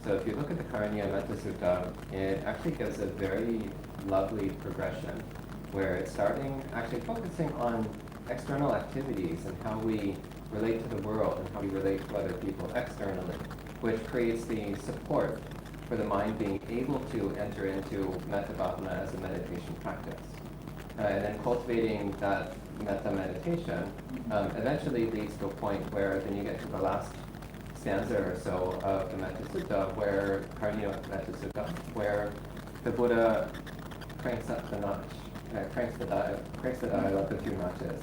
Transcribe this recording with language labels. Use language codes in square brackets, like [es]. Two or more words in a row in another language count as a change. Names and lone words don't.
[en] So if you look at the Karaniya Metta Sutta, it actually gives a very lovely progression where it's starting actually focusing on external activities and how we relate to the world and how we relate to other people externally, which creates the support for the mind being able to enter into [pi] metta bhavana [en] as a meditation practice. And then cultivating that metta meditation eventually leads to a point where then you get to the last stanza or so of the Metta Sutta, where Karaniya Metta Sutta, where the Buddha cranks up the notch, cranks the dial up a few notches.